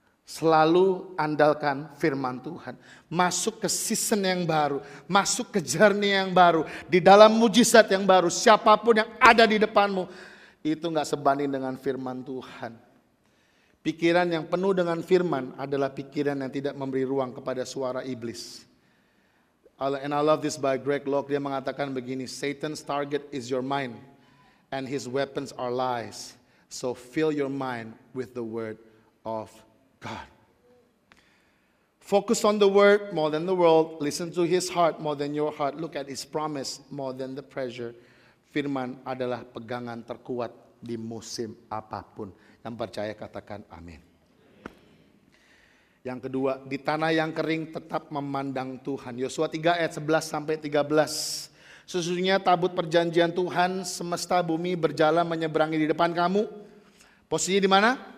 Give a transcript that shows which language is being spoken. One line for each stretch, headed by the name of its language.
Indonesian: Selalu andalkan firman Tuhan. Masuk ke season yang baru. Masuk ke journey yang baru. Di dalam mujizat yang baru. Siapapun yang ada di depanmu. Itu gak sebanding dengan firman Tuhan. Pikiran yang penuh dengan firman adalah pikiran yang tidak memberi ruang kepada suara iblis.
English: And I love this by Greg Locke.
Indonesian: Dia mengatakan begini.
English: Satan's target is your mind. And his weapons are lies. So fill your mind with the word of God. Focus on the word more than the world. Listen to his heart more than your heart. Look at his promise more than the pressure.
Indonesian: Firman adalah pegangan terkuat di musim apapun. Yang percaya katakan amin. Yang kedua, di tanah yang kering tetap memandang Tuhan. Yosua 3 ayat 11 sampai 13. Sesungguhnya tabut perjanjian Tuhan semesta bumi berjalan menyeberangi di depan kamu. Posisinya di mana?